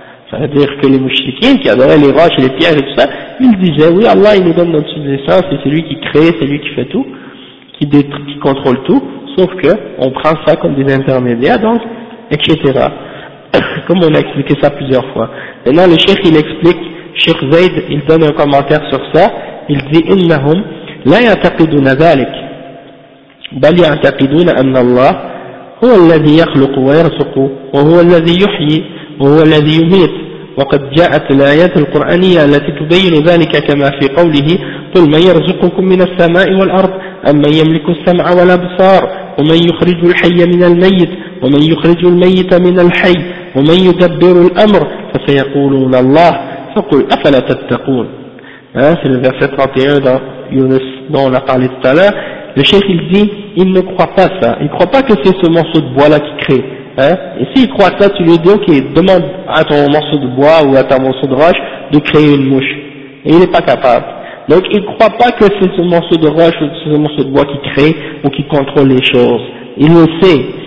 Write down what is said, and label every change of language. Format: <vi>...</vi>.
<fr>Ça veut dire que les mouchriquins qui adoraient les roches et les pierres et tout ça, ils disaient oui Allah il nous donne notre subsistance et c'est lui qui crée, c'est lui qui fait tout, qui contrôle tout, sauf que on prend ça comme des intermédiaires donc, etc. Comme on a expliqué ça plusieurs fois. Maintenant le cheikh il explique, cheikh Zayd il donne un commentaire sur ça, il dit «</fr> <ar>إِنَّهُمْ لَا يَعْتَقِدُونَ ذَلِكَ بَلْ يَعْتَقِدُونَ أَنَّ اللَّهَ هُوَ الَّذِي يَخْلُقُ وَيَرْزُقُ وَهُوَ الَّذِي يُحْيِي وَهُوَ الَّذِي يُمِيتُ وَقَدْ جَاءَتْ الْآيَاتُ الْقُرْآنِيَّةُ الَّتِي تُبَيِّنُ ذَلِكَ كَمَا فِي قَوْلِهِ قُلْ مَنْ يَرْزُقُكُمْ مِنَ السَّمَاءِ وَالْأَرْضِ أَمَّنْ يَمْلِكُ السَّمْعَ وَالْأَبْصَارَ وَمَنْ يُخْرِجُ الْحَيَّ مِنَ الْمَيِّتِ ومن يخرج الميت من الحي ومن يدبر الأمر فسيقولون الله فقل أفلا تتقون</ar> <fr>c'est le verset 31 dans Yunus dont on a parlé tout à l'heure. Le cheikh il dit il ne croit pas ça, il ne croit pas que c'est ce morceau de bois là qui crée hein? Et s'il croit ça tu lui dis ok, demande à ton morceau de bois ou à ton morceau de roche de créer une mouche, et il n'est pas capable. Donc il ne croit pas que c'est ce morceau de roche ou ce morceau de bois qui crée ou qui contrôle les choses, il le sait.</fr>